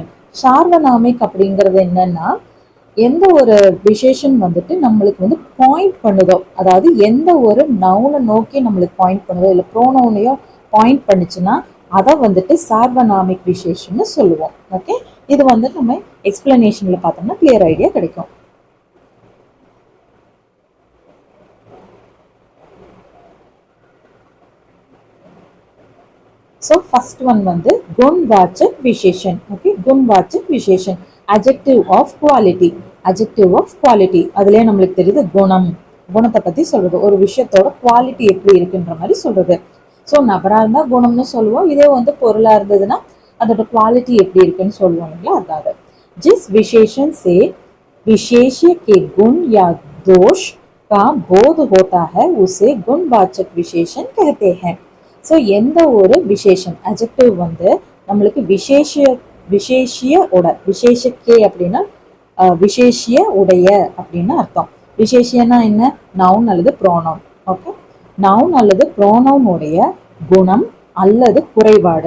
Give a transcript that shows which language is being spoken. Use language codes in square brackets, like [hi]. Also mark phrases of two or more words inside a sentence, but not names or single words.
[ta] சார்வநாமிக் அப்படிங்கிறது என்னன்னா எந்த ஒரு விசேஷன் வந்துட்டு நம்மளுக்கு வந்து பாயிண்ட் பண்ணுதோ, அதாவது எந்த ஒரு நவுனை நோக்கி நம்மளுக்கு பாயிண்ட் பண்ணுதோ இல்லை ப்ரோனவுனையோ பாயிண்ட் பண்ணுச்சுன்னா அதை வந்துட்டு [hi] सार्वनामिक विशेषण [ta] சொல்லுவோம். ஓகே, இது வந்து நம்ம எக்ஸ்பிளனேஷன்ல பார்த்தோம்னா [en] clear idea [ta] கிடைக்கும். [en] So first one வந்து [hi] गुणवाचक विशेषण. [en] ஓகே, [hi] गुणवाचक विशेषण [en] adjective of quality. adjective of quality [ta] அதுலயே நம்மளுக்கு தெரியுது குணம். குணத்தை பத்தி சொல்றது, ஒரு விஷயத்தோட குவாலிட்டி எப்படி இருக்குன்ற மாதிரி சொல்றது. ஸோ நபரா இருந்தா குணம்னு சொல்லுவோம், இதே வந்து பொருளா இருந்ததுன்னா அதோட குவாலிட்டி எப்படி இருக்குன்னு சொல்லுவோம் இல்லைங்களா. [hi] அதாவது जिस विशेषण से विशेष्य के गुण या दोष का बोध होता है उसे गुणवाचक विशेषण कहते हैं. [ta] ஸோ எந்த ஒரு விசேஷன் அஜெக்டிவ் வந்து நம்மளுக்கு விசேஷிய விசேஷக்கே அப்படின்னா விசேஷிய உடைய அப்படின்னு அர்த்தம். விசேஷியனா என்ன? நவுன் அல்லது ப்ரோனவுன். ஓகே, நவுன் அல்லது ப்ரோனவுன் உடைய குணம் அல்லது குறைபாடு.